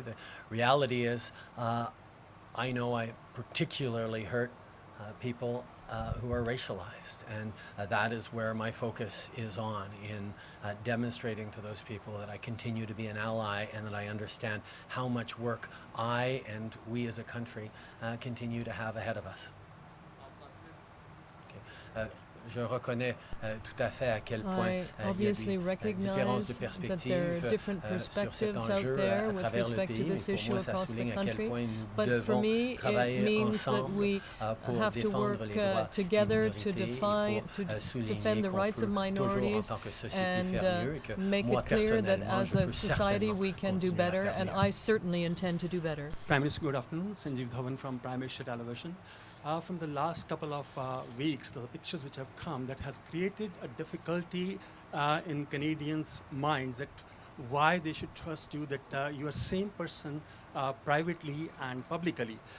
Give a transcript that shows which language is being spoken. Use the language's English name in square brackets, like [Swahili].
[English] The reality is, I know I particularly hurt people who are racialized, and that is where my focus is on, in demonstrating to those people that I continue to be an ally and that I understand how much work I and we as a country continue to have ahead of us. Okay. [French] Je reconnais tout à fait à quel point il y a des différences de perspectives sur cet enjeu à travers le pays, mais pour moi ça souligne à quel point nous devons travailler ensemble pour défendre les droits des minorités et pour souligner qu'on peut toujours en tant que société faire mieux et que moi personnellement je peux certainement continuer à faire mieux. [English] I certainly intend to do better. Prime Minister, good afternoon. Sanjeev Dhawan from Prime Minister Television. From the last couple of weeks, the pictures which have come that has created a difficulty in Canadians' minds that why they should trust you, that you are same person privately and publicly.